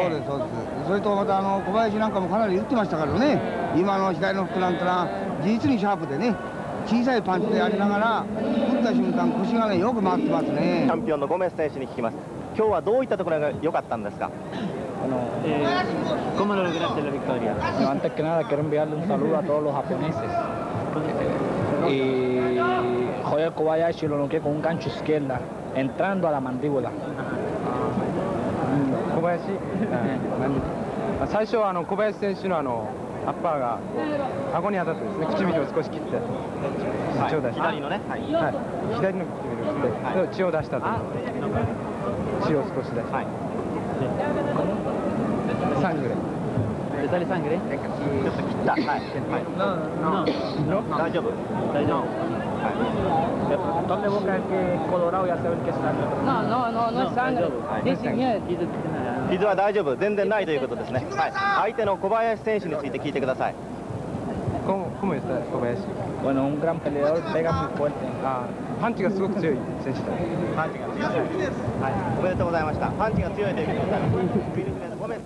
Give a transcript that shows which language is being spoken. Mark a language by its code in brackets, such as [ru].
[ja] そうですそうです。それとまた小林なんかもかなり打ってましたからね。今の左のフックなんてのは実にシャープでね、小さいパンチでありながら打った瞬間腰がねよく回ってますね。チャンピオンのゴメス選手に聞きます。今日はどういったところが良かったんですか。 [es] ¿Cómo lograste la victoria? Antes que nada quiero enviarle un saludo a todos los japoneses. Y Joel Kobayashi lo noqué con un gancho izquierda, entrando a la mandíbula. [ja] 小林、最初は小林選手のアッパーが顎に当たってですね、唇を少し切って血を出した。左のね。左の唇を切って血を出したと。血を少し出した。サングレ。 [es] ¿Te sale sangre? [ja] ちょっと切った。はい。大丈夫。大丈夫。 [es] ¿Dónde busca el que es colorado y hace ver que es sangre? No es sangre. Dice [ja] 傷は大丈夫、全然ないということですね。はい。相手の小林選手について聞いてください。 [es] ¿Cómo está Kobayashi? Bueno, un gran peleador, pega muy fuerte. [ja] パンチがすごく強い選手だ。パンチが強い。はい。おめでとうございました。パンチが強いということでございます。